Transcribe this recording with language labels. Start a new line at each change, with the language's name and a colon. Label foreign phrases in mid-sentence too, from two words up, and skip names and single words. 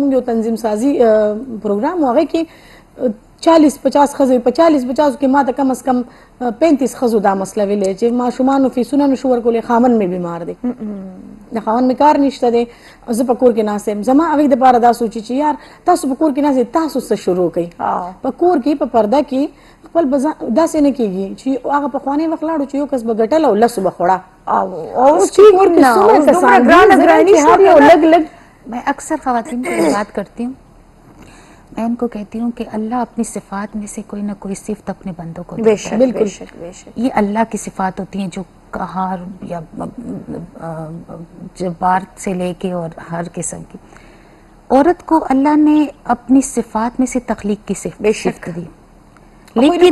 Pashto: یو تنظیم سازي پروګرام و هغې کې 40-50 ښځې په 40-50 کې ما ته
Urdu: کم از کم
Pashto: 35 ښځو دا مسله ویلې چې ماشومانو فیسونه نشو ورکولی خاوند مې بیمار دی د خاوند مې کار نشته دی زه په کور کې ناست یم زما هغې دپاره دا سوچي چې یار تاسو په کور کې ناست تاسو څه شروع کوئ په کور کې په پرده کې خپل داسې نه کېږي چې هغه پخوانی وخت لاړو چې یو کس به ګټل او لسو به خوړه اوس چې کور کې څومره کسان دي هر یو لږ لږ
Urdu: میں اکثر خواتین کو یہ بات کرتی ہوں میں ان کو کہتی ہوں کہ اللہ اپنی صفات میں سے کوئی نہ کوئی صفت اپنے بندوں کو دیتا ہے بالکل یہ اللہ کی صفات ہوتی ہیں جو قہار یا جبار سے لے کے اور ہر قسم کی عورت کو اللہ نے اپنی صفات میں سے تخلیق کی صفت دی لیکن